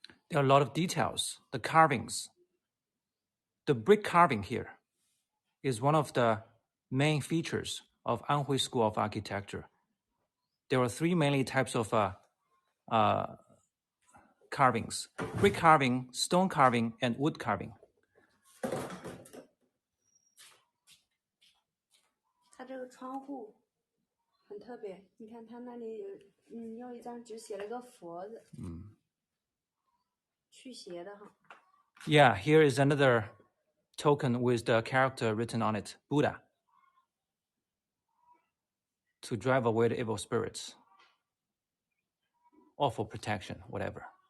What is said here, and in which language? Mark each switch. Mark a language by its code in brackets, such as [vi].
[en] There are a lot of details, the carvings. The brick carving here is one of the main features of Anhui School of Architecture. There are three mainly types of carvings: brick carving, stone carving, and wood carving. [zh] 它这个窗户很特别，你看它那里用一张纸写了个佛字，驱邪的哈。 [en] Yeah, here is another token with the character written on it, Buddha, to drive away the evil spirits or for protection, whatever.